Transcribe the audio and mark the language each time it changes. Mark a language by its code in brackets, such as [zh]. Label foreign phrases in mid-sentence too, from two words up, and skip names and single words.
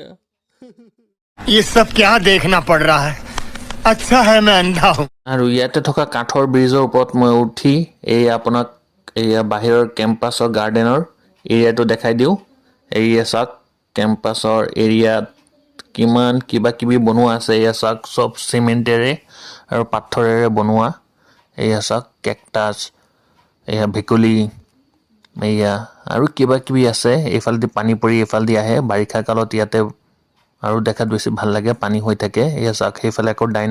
[hi] ये सब क्या देखना पड़ रहा है, अच्छा है मैं अंधा हूँ। [as] আৰু ইয়াতে থকা কাঠৰ ব্ৰিজৰ ওপৰত মই উঠি আপোনাক এয়া বাহিৰৰ [en] campus garden area [as] দেখাই দিওঁ। এৰিয়া চাওক কেম্পাছৰ এৰিয়াত কিমান কিবা কিবি বনোৱা আছে এয়া চাওক চব চিমেণ্টেৰে আৰু পাথৰেৰে বনোৱা এয়া চাওক কেকটাছ এয়া ভেকুলী এয়া আৰু কিবা কিবি আছে এইফালেদি পানী পৰি এইফালেদি আহে বাৰিষা কালত ইয়াতে আৰু দেখাত বেছি ভাল লাগে পানী হৈ থাকে এয়া চাওক সেইফালে আকৌ